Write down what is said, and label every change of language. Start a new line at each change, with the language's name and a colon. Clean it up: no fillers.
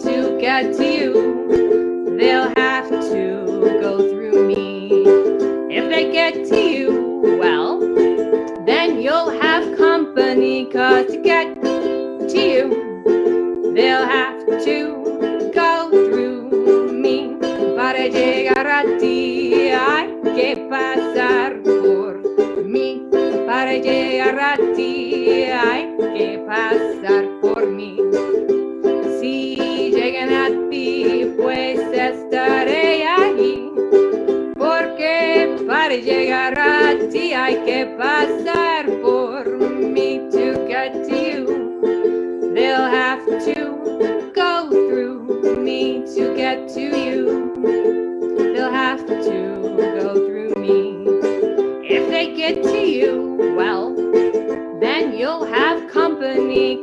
English: To get to you, they'll have to go through me. If they get to you, well, then you'll have company. 'Cause to get to you, they'll have to go through me.
Spanish: Para llegar a ti hay que pasar por mí. Para llegar a ti hay que pasar por mí. Si llegan a ti, pues estaré allí. Porque para llegar a ti hay que pasar por mí.
English: To get to you, they'll have to go through me. To get to you, they'll have to go through me. If they get to you, well, then you'll have company.